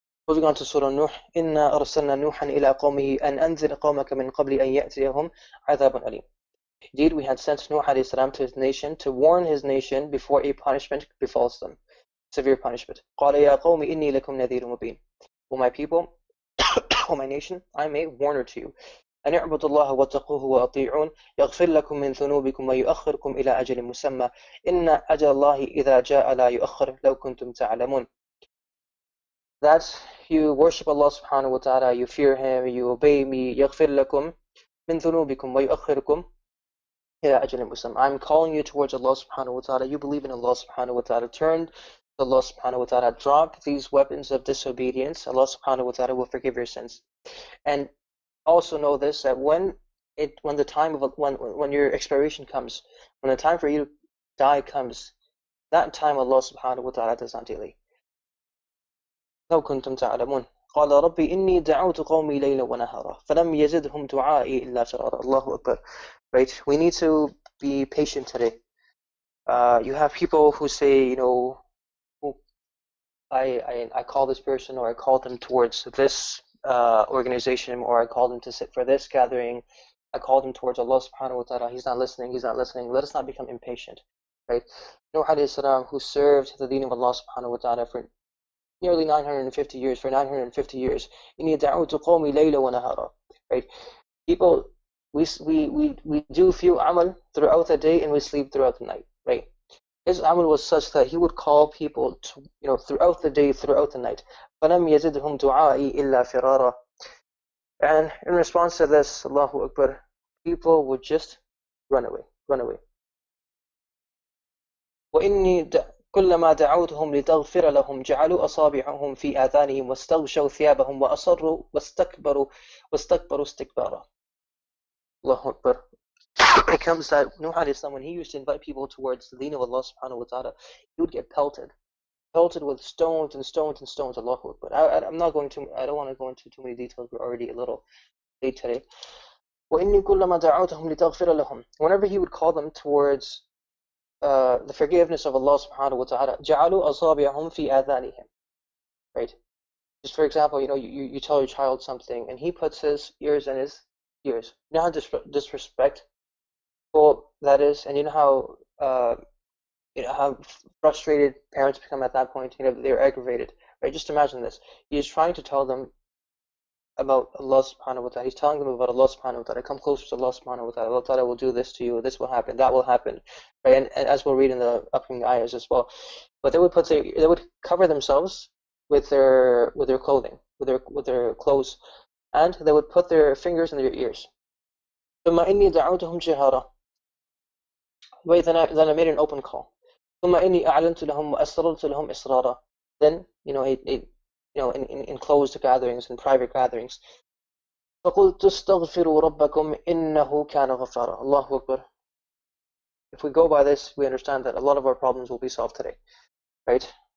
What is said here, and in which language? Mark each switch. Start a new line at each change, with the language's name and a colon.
English: Moving on to Surah Nuh.
Arabic: إِنَّا أَرْسَلْنَا نُوحًا إِلَىٰ قَوْمِهِ أَنْ أَنذِرْ قَوْمَكَ مِنْ قَبْلِ أَنْ يَأْتِيَهُمْ عَذَابٌ أَلِيمٌ.
English: Indeed, we had sent Nuh alayhi salam to his nation to warn his nation before a punishment befalls them, severe punishment.
Arabic: قَالَ يَا قَوْمِ إِنِّي لَكُمْ نَذِيرٌ مُبِينٌ.
English: O my people, O my nation, I am a warner to you.
Arabic: أن اعبدوا الله واتقوه وأطيعون يغفر لكم من ذنوبكم ويؤخركم إلى أجل مسمى إن أجل الله إذا جاء لا يؤخر لو كنتم تعلمون.
English: That you worship Allah subhanahu wa ta'ala, you fear Him, you obey me.
Arabic: يغفر لكم من ذنوبكم ويؤخركم إلى أجل مسمى.
English: I'm calling you towards Allah subhanahu wa ta'ala. You believe in Allah subhanahu wa ta'ala. Turn to Allah subhanahu wa ta'ala. Drop these weapons of disobedience. Allah subhanahu wa ta'ala will forgive your sins. And also know this, that when the time of when your expiration comes, when the time for you to die comes, that time Allah subhanahu wa ta'ala does not delay.
Arabic: لو كنتم تعلمون قال ربي إني دعوت قومي ليلا ونهارا فلم يزدهم دعائي إلا فرارا.
English: Allahu Akbar. Right? We need to be patient today. You have people who say, I call this person, or I call them towards this organization, or I call them to sit for this gathering. I call them towards Allah subhanahu wa ta'ala. He's not listening. Let us not become impatient. Right? Nuh alayhi salam, who served the deen of Allah subhanahu wa ta'ala for nearly 950 years,
Arabic: إِنِّي دَعَوْتُ قَوْمِي لَيْلًا وَنَهَارًا.
English: Right? People, we do few amal throughout the day and we sleep throughout the night. Right? His amal was such that he would call people to, throughout the day, throughout the night.
Arabic: فَلَمْ يَزِدْهُمْ دُعَائِي إِلَّا فِرَارًا.
English: And in response to this, Allahu Akbar, people would just run away.
Arabic: وَإِنِّي كلما دعوتهم لتغفر لهم جعلوا أصابعهم في آذانهم واستغشوا ثيابهم وأصروا واستكبروا استكبارا.
English: Allahu Akbar. It comes that Nuh alayhi salam, when he used to invite people towards the deen of Allah subhanahu wa ta'ala, he would get pelted with stones and stones and stones. Allahu Akbar. I don't want to go into too many details. We're already a little late today.
Arabic: وإني كلما دعوتهم لتغفر لهم.
English: Whenever he would call them towards the forgiveness of Allah subhanahu wa ta'ala,
Arabic: جعلوا أصابعهم في آذانهم.
English: Right? Just for example, you tell your child something and he puts his ears in his ears. You know how disrespectful that is, and you know how frustrated parents become at that point. They're aggravated. Right? Just imagine this. He is trying to tell them about Allah subhanahu wa ta'ala. He's telling them about Allah subhanahu wa ta'ala. Come closer to Allah subhanahu wa ta'ala. Allah ta'ala will do this to you. This will happen. That will happen. Right? And as we'll read in the upcoming ayahs as well. But they would cover themselves with their clothing, with their clothes, and they would put their fingers in their ears.
Arabic: ثم إني دعوتهم جهارا.
English: Wait, then I made an open call.
Arabic: ثم إني أعلنت لهم وأسررت لهم إسرارا.
English: Then in closed gatherings, in private gatherings.
Arabic: فَقُلْتُ اسْتَغْفِرُوا رَبَّكُمْ إِنَّهُ كَانَ غَفَّارًا. Allahu Akbar.
English: If we go by this, we understand that a lot of our problems will be solved today. Right?